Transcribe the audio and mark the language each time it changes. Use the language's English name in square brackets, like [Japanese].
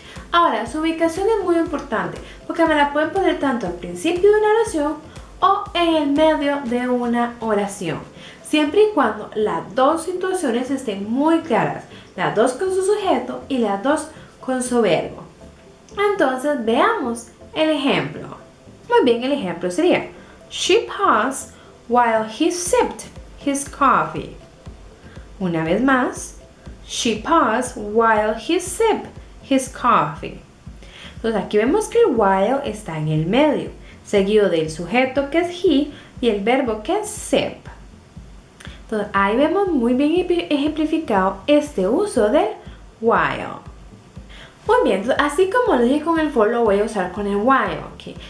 [Spanish] Ahora, su ubicación es muy importante porque me la pueden poner tanto al principio de una oración o en el medio de una oración, siempre y cuando las dos situaciones estén muy claras, las dos con su sujeto y las dos con su verbo. Entonces, veamos el ejemplo. Muy bien, el ejemplo sería: [English] She paused while he sipped his coffee. [Spanish] Una vez más, [English] She paused while he sipped his coffee. [Spanish] Entonces aquí vemos que el [English] while [Spanish] está en el medio, seguido del sujeto que es [English] he [Spanish] y el verbo que es [English] sip. [Spanish] Entonces ahí vemos muy bien ejemplificado este uso del [English] while. [Spanish] Muy bien, entonces, así como lo dije con el [English] for, [Spanish] lo voy a usar con el [English] while. [Spanish] Okay.